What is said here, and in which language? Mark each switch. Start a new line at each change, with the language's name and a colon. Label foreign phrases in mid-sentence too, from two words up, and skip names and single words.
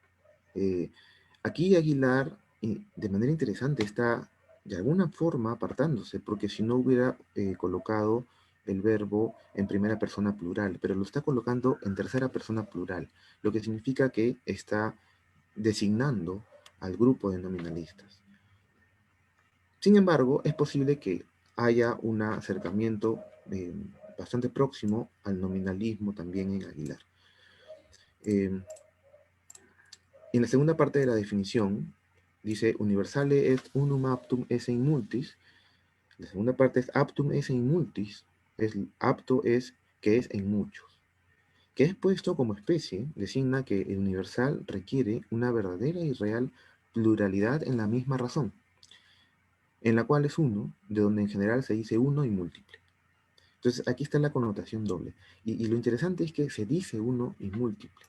Spanish: Aquí Aguilar, de manera interesante, está de alguna forma apartándose, porque si no hubiera colocado el verbo en primera persona plural, pero lo está colocando en tercera persona plural, lo que significa que está designando al grupo de nominalistas. Sin embargo, es posible que haya un acercamiento bastante próximo al nominalismo también en Aguilar. En la segunda parte de la definición, dice
Latin: universale est unum aptum esse in multis.
Spanish: La segunda parte es
Latin: aptum esse in multis.
Spanish: Apto es que es en muchos. Que es puesto como especie, designa que el universal requiere una verdadera y real pluralidad en la misma razón, en la cual es uno, de donde en general se dice uno y múltiple. Entonces aquí está la connotación doble. Y lo interesante es que se dice uno y múltiple.